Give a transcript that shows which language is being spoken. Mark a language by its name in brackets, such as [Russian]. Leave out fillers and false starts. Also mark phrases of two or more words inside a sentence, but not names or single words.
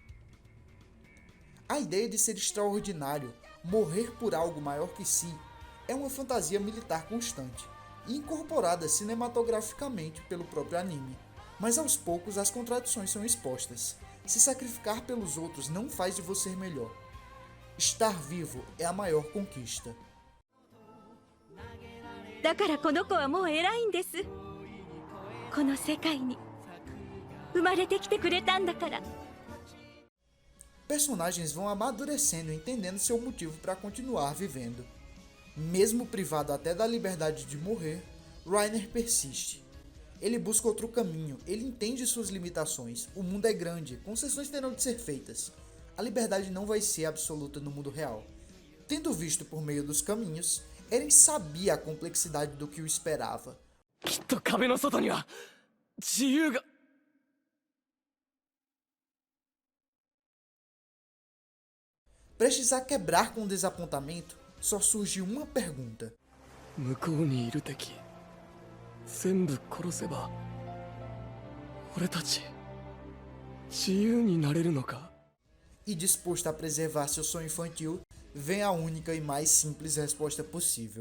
[Portuguese] A ideia de ser extraordinário, morrer por algo maior que si, é uma fantasia militar constante e incorporada cinematograficamente pelo próprio anime. Mas aos poucos as contradições são expostas. Se sacrificar pelos outros não faz de você melhor. Estar vivo é a maior conquista. [Japanese] だからこの子はもう偉いんです。この世界に生まれてきてくれたんだから。 [Portuguese] Personagens vão amadurecendo e entendendo seu motivo para continuar vivendo. Mesmo privado até da liberdade de morrer, Reiner persiste. Ele busca outro caminho, ele entende suas limitações, o mundo é grande, concessões terão de ser feitas. A liberdade não vai ser absoluta no mundo real. Tendo visto por meio dos caminhos, Eren sabia a complexidade do que o esperava. [Japanese] きっと壁の外には自由が。 [Portuguese] Prestes a quebrar com o desapontamento, só surge uma pergunta. [Japanese] 向こうにいる敵全部殺せば俺たち自由になれるのか [Portuguese] E disposto a preservar seu sonho infantil, vem a única e mais simples resposta possível.